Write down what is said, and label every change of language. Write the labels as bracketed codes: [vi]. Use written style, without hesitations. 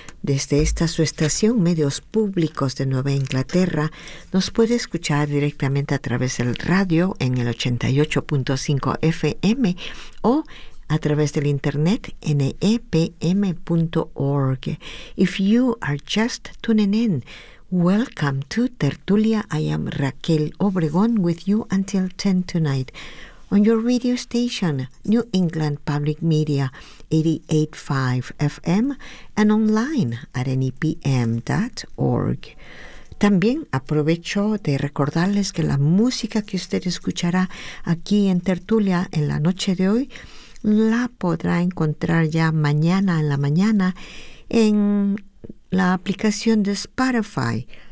[es] Desde esta su estación, Medios Públicos de Nueva Inglaterra, nos puede escuchar directamente a través del radio en el 88.5 FM o a través del internet, neepm.org. [en] If you are just tuning in, welcome to Tertulia. I am Raquel Obregón with you until 10 tonight. On your radio station, New England Public Media, 88.5 FM, and online at neepm.org. [es] También aprovecho de recordarles que la música que usted escuchará aquí en Tertulia en la noche de hoy la podrá encontrar ya mañana en la mañana en la aplicación de Spotify.